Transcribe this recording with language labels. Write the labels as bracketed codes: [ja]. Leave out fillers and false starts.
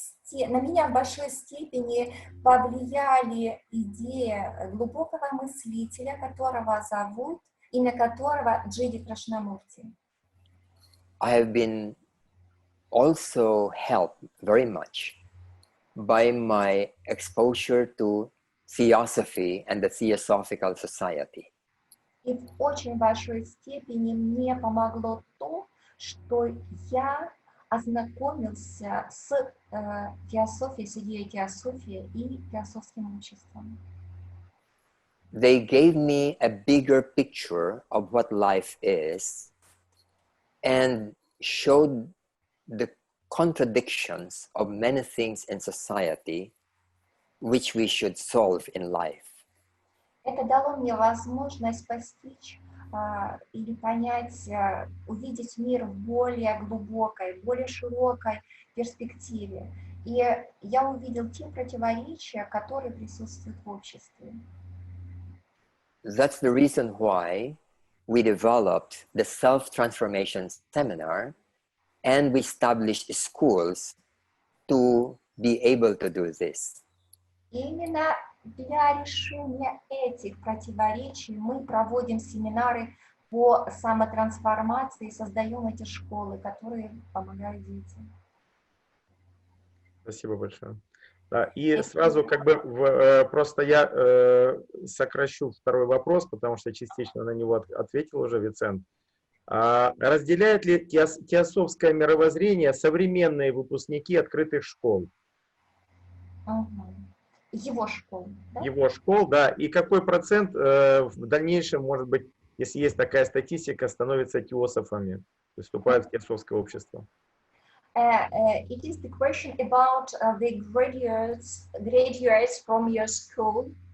[ru] На меня в большой степени повлияли идеи глубокого мыслителя, которого зовут, имя которого Джей Кришнамурти. [en] I have been also helped very much by my exposure to Theosophy and the Theosophical Society. [ru] И в очень большой степени мне помогло то, что я ознакомился с теософией, с идеей теософии и теософским обществом. [en] They gave me a bigger picture of what life is and showed the contradictions of many things in society which we should solve in life. [ru] Это дало мне возможность постичь или понять, увидеть мир в более глубокой, более широкой перспективе. И я увидел те противоречия, которые присутствуют в обществе. [en] That's the reason why we developed the self-transformation seminar and we established schools to be able to do this. [ru] И именно для решения этих противоречий мы проводим семинары по самотрансформации, создаем эти школы, которые помогают детям. Спасибо большое. Да, и сразу просто я сокращу второй вопрос, потому что частично на него ответил уже Вицент. Разделяют ли теософское мировоззрение современные выпускники открытых школ? Его школ, да? Его школ, да. И какой процент в дальнейшем, может быть, если есть такая статистика, становятся теософами, вступают в теософское общество? [en] It is the question about the graduates from your school.